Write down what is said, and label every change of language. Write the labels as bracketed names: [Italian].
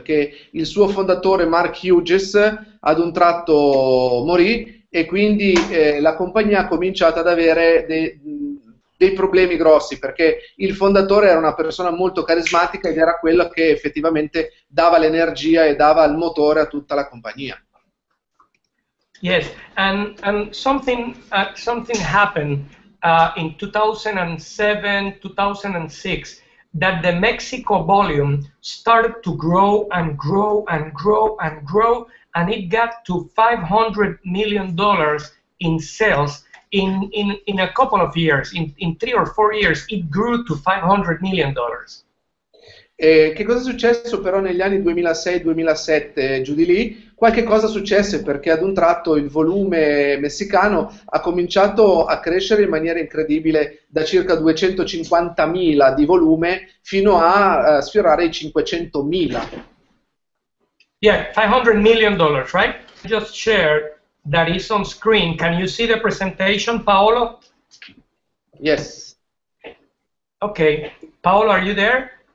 [Italian] Che il suo fondatore Mark Hughes ad un tratto morì e quindi la compagnia ha cominciato ad avere dei problemi grossi, perché il fondatore era una persona molto carismatica ed era quello che effettivamente dava l'energia e dava il motore a tutta la compagnia. [English] Yes, and something happened in 2007, 2006, that the Mexico volume started to grow and grow and grow and grow, and it got to $500 million in sales in a couple of years. In 3 or 4 years, it grew to $500 million. [Italian] Che cosa è successo però negli anni 2006-2007, giù di lì? Qualche cosa successe, perché ad un tratto il volume messicano ha cominciato a crescere in maniera incredibile, da circa 250.000 di volume fino a sfiorare i 500.000. [English] Yeah, $500 million, right? Just shared that is on screen. Can you see the presentation, Paolo? Yes. Okay, Paolo, are you there?